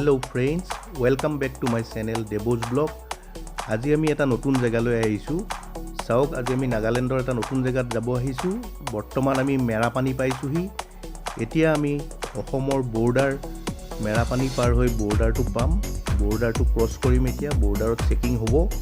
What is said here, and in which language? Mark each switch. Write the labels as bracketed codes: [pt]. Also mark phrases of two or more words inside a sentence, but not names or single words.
[en] friends, welcome back to my channel Debos Blog. [as] আজি আমি এটা নতুন জায়গালৈ আহিছো। চাওক আজি আমি নাগালেণ্ডৰ এটা নতুন জায়গাত যাব আহিছো। বৰ্তমান আমি মেৰাপানী পাইছোহি। এতিয়া আমি অসমৰ বৰ্ডাৰ মেৰাপানী পাৰ হৈ বৰ্ডাৰটো পাম। বৰ্ডাৰটো ক্ৰছ কৰিম এতিয়া। বৰ্ডাৰত চেকিং হ'ব।